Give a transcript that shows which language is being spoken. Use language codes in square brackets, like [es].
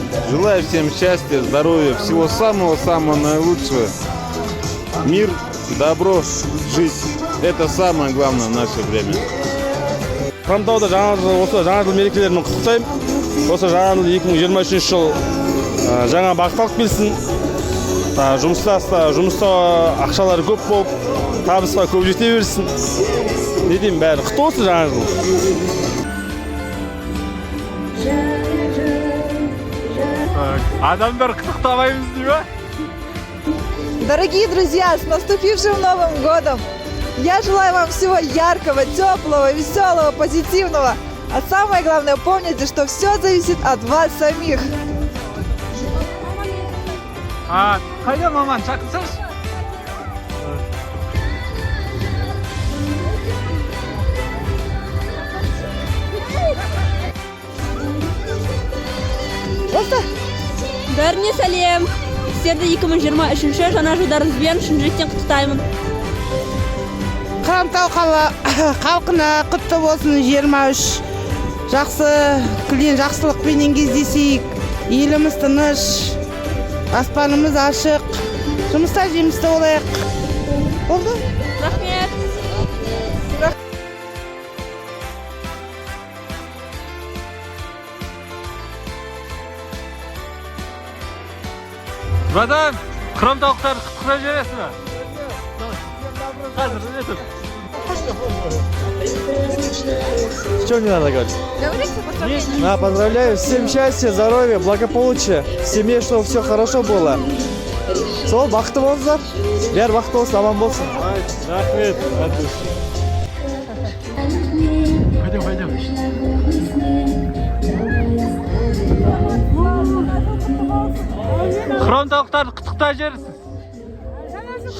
[ru] Желаю всем счастья, здоровья, всего самого-самого наилучшего. Мир, добро, жизнь. Это самое главное в наше время. [kk] Хромтауда жаңа жыл мерекелерімен құттықтаймын. Осы жаңа жыл 2023 жыл жаңа бақыт келсін. Жұмыста ақшалары көп болып, табысқа көп жете берсін. Не деймін, бәрі құтты болсын жаңа жыл. Адамдар құттықтамаймыз дей ма? [ru] Дорогие друзья, с наступившим Новым годом! Я желаю вам всего яркого, теплого, веселого, позитивного. А самое главное, помните, что все зависит от вас самих. [kk] Қайда маман, шақырсаңшы? Осы. Бәріне сәлем. Сіздерді 2023 жаңа жылдарыңызбен шын жүректен құттықтаймын. Хромтау халқына құтты болсын 23. Жақсы, күлген жақсылықпенен кездесейік. Еліміз тыныш, аспанымыз ашық. Жұмыста жемісті болайық. Болды? Рахмет. Братан, хромтауықтарды құттықтап жібересің бе? Қазір, нетіп? [ru] Что мне надо говорить? Говорите, поздравления. Поздравляю, всем счастья, здоровья, благополучия, в семье, чтобы все хорошо было. [kk] Сол, бақытты болыңыздар. Бәрі бақытты болсын, аман болсын. Рахмет, Антуш. [ru] Пойдем. [kk] Хромтауықтарды құттықтап жібересіз.